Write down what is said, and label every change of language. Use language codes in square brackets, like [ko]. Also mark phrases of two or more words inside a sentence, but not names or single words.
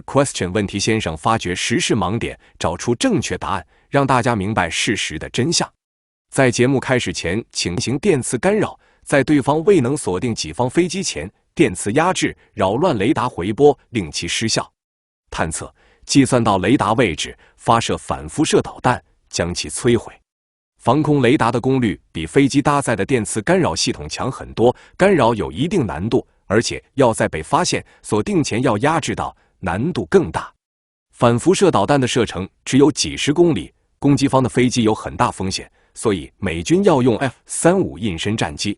[zh] Question 問題先生發掘時事盲點，找出正確答案，讓大家明白事實的真相。在節目開始前，請行電磁干擾，在對方未能鎖定己方飛機前，電磁壓制，擾亂雷達回波，令其失效。探測，計算到雷達位置，發射反輻射導彈，将其摧毁。防空雷达的功率比飞机搭载的电磁干扰系统强很多，干扰有一定难度，而且要在被发现锁定前要压制到，难度更大。反辐射导弹的射程只有几十公里，攻击方的飞机有很大风险，所以美军要用 F-35印身战机。